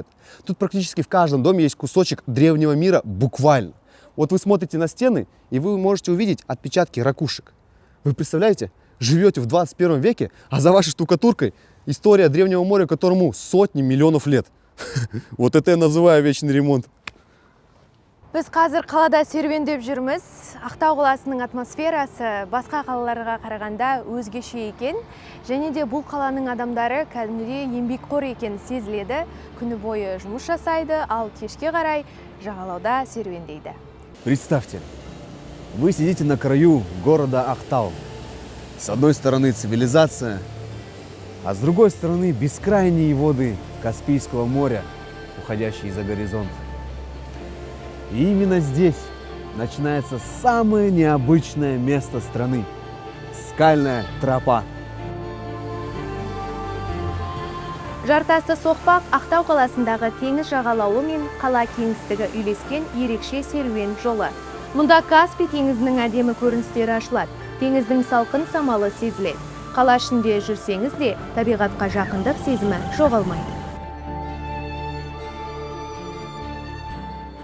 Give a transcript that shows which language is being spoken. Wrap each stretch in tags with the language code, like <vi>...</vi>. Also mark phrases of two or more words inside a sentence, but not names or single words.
<ru>Тут практически в каждом доме есть кусочек древнего мира, буквально. Вот вы смотрите на стены, и вы можете увидеть отпечатки ракушек. Вы представляете, живете в 21 веке, а за вашей штукатуркой история древнего моря, которому сотни миллионов лет. Вот это я называю вечный ремонт.</ru> <kk>Біз қазір қалада серуендеп жүрміз. Ақтау қаласының атмосферасы басқа қалаларға қарағанда өзгеше екен. Және де бұл қаланың адамдары кәдімгідей еңбекқор екені сезіледі. Күні бойы жұмыс жасайды, ал кешке қарай жағалауда серуендейді.</kk> <ru>Представьте, вы сидите на краю города Ақтау. С одной стороны цивилизация, а с другой стороны бескрайние воды Каспийского моря, уходящие за горизонт. И именно здесь начинается самое необычное место страны – скальная тропа.</ru> <kk>Жартасты соқпақ Ақтау қаласындағы теңіз жағалауы мен қала кеңістігі үйлескен ерекше серуен жолы. Мұнда Каспий теңізінің әдемі көріністері ашылады. Теңіздің салқын самалы сезіледі. Қала ішінде жүрсеңіз де табиғатқа жақындық сезімі жоғалмайды.</kk>